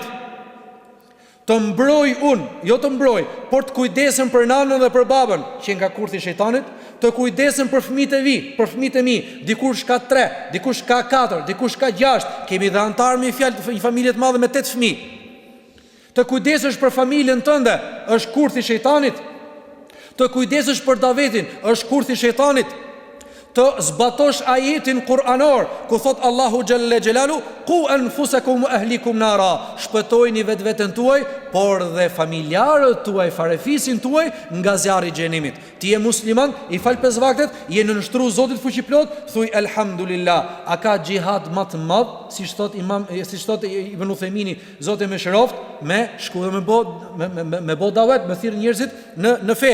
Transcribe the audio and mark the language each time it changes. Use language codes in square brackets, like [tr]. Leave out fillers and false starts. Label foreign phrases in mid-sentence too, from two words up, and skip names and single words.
[sq] Të mbroj unë, jo të mbroj, por të kujdesem për nanën dhe për babën, që nga kurthi shejtanit, të kujdesem për fëmijët e mi, dikush ka 3, dikush ka 4, dikush ka 6, kemi dhe antarë me fjalë një familje të madhe me 8 fëmijë. Të kujdesesh për familjen tënde, është kurthi shejtanit. Të kujdesesh për Davidin, është kurthi shejtanit. Të zbatosh ajetin kuranor ku thot Allahu [ar] جل جلاله, قوا أنفسكم وأهليكم نارا, [sq] shpëtojini vetveten tuaj, por dhe familjarët tuaj, farefisin tuaj nga zjarri i xhenemit. Ti je musliman, i fal 5 vaktet, je në nështru Zotit fuqiplot, thuj elhamdulillah. A ka xhihad më të madh, siç thot Ibn Uthemini, Zoti më shëroft, me shku dhe me bo davet, me thirr njerëzit në fe.